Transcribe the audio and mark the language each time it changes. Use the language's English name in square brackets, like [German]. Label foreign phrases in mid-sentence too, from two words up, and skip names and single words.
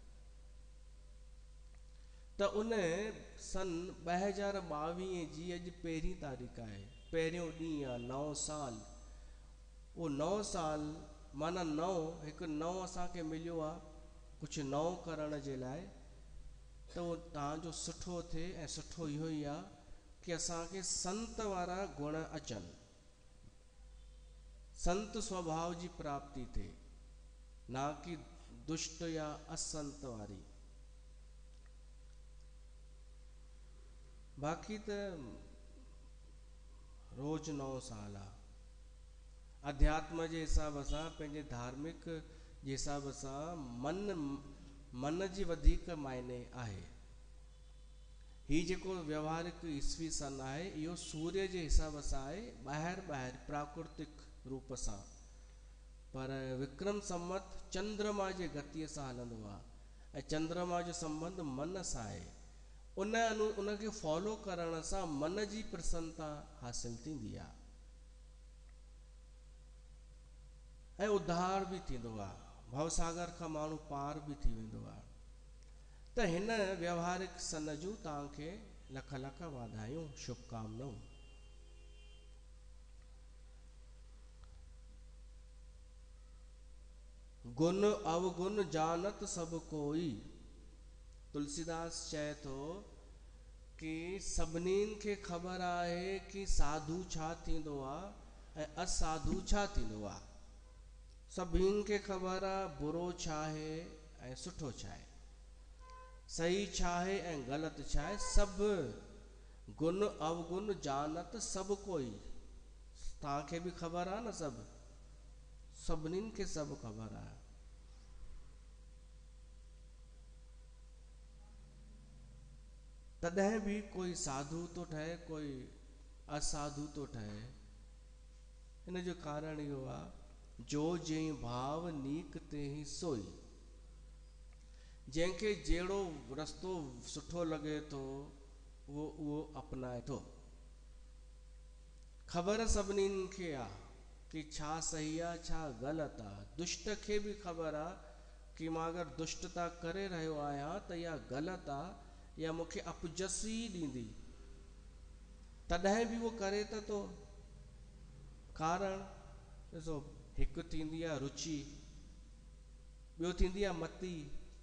[Sindhi] त उन सन 2022 जी अॼु पहिरीं तारीख़ आहे पहिरियों ॾींहुं आहे नओं साल उहो नओं साल माना हिकु नओं असांखे मिलियो आहे कुझु नओं करण जे लाइ त उहो तव्हांजो सुठो थिए ऐं सुठो इहो ई आहे कि असांखे संत वारा गुण अचनि संत स्वभाव जी प्राप्ति थिए ना कि दुष्ट या असंत वारी बाक़ी त रोज नओं साल आहे अध्यात्म जे हिसाब सां पंहिंजे धार्मिक जे हिसाब सां मन जी वधीक मायने आहे ही जेको व्यवहारिक ईसवी सन आहे इहो सूर्य जे हिसाब सां आहे ॿाहिरि प्राकृतिक रूप सां पर विक्रम संवत चंद्रमा जे गतीअ सां हलंदो आहे ऐं चंद्रमा जो संबंध मन सां आहे उनखे फॉलो करण सां मन जी प्रसन्नता हासिल थींदी आहे ऐं उद्धार बि थींदो आहे भवसागर खां माण्हू पार बि थी वेंदो आहे त हिन व्यवहारिक सन जूं तव्हांखे लख लख वाधायूं शुभकामनाऊं [Awadhi] गुण अवगुण जानत सब कोई [Sindhi] तुलसीदास चए थो कि सभिनीनि खे ख़बर आहे कि साधु छा थींदो आहे ऐं असाधु छा थींदो आहे सभिनि खे ख़बर आहे बुरो छा आहे ऐं सुठो छा आहे सही छा आहे ऐं ग़लति छा आहे [Awadhi] सभु गुण अवगुण जानत सभु कोई [Sindhi] तव्हांखे बि ख़बर आहे न सभिनीनि खे सभु ख़बर आहे तॾहिं बि कोई साधु थो ठहे कोई असाधु थो ठहे हिन जो कारण इहो आहे जो [Awadhi] जंहिं भाव नीक ते ही सोई [Sindhi] जंहिंखे जहिड़ो रस्तो सुठो लॻे थो उहो अपनाए थो ख़बर सभिनीनि खे आहे कि छा सही आहे छा ग़लति आहे दुष्ट खे बि ख़बर आहे कि मां अगरि दुष्टता करे रहियो आहियां त इहा ग़लति आहे या मूंखे अपजस ई ॾींदी तॾहिं बि उहो करे त थो कारण ॾिसो हिकु थींदी आहे रुचि ॿियो थींदी आहे मती